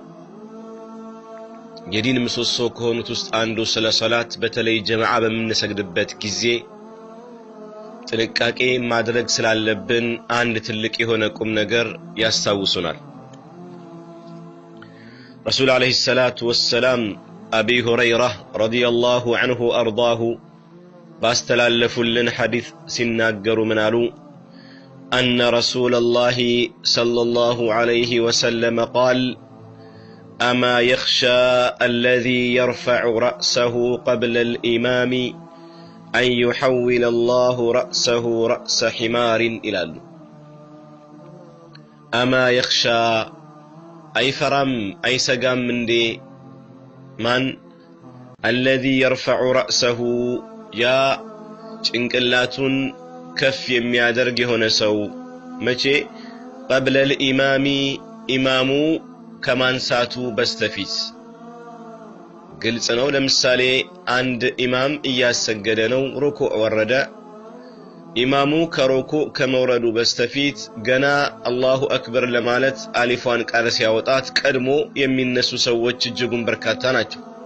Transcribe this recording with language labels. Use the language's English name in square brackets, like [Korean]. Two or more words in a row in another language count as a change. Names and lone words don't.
[Amharic] የዲን ምሰሶ ከሆኑት ውስጥ አንዱ ስለ ሶላት በተለይ ጀማዓ በመነሰግድበት ጊዜ ጥንቃቄ ማድረግ ስላለብን አንድ ትልቅ የሆነ ቁም ነገር ያስታውሱናል። ረሱል አለይሂ ሰላቱ ወሰላም አቢ ሁረይራ ረዲየላሁ ዐንሁ አርዳሁ ባስተላለፉልን ሐዲስ ሲናገሩ ምን አሉ? [Arabic] أن رسول الله صلى الله عليه وسلم قال أما يخشى الذي يرفع رأسه قبل الإمام أن يحول الله رأسه رأس حمار إلى أما يخشى أي فرم أي سقام من دي من الذي يرفع رأسه [Amharic] يا ጭንቅላቱን ከፍ የሚያደርግ የሆነ ሰው መቼ [Arabic] قبل الامام [Amharic] ኢማሙ ከማንሳቱ በስተፊት ግልጽ ነው። ለምሳሌ አንድ ኢማም እያሰገደ ነው፣ ሩኩዕ ወረደ። ኢማሙ ከሩኩዕ ከመውረዱ በስተፊት ገና አላሁ አክበር ለማለት አሊፏን ቃል ሲያወጣት ቀድሞ የሚነሱ ሰዎች እጅጉን በርካታ ናቸው፣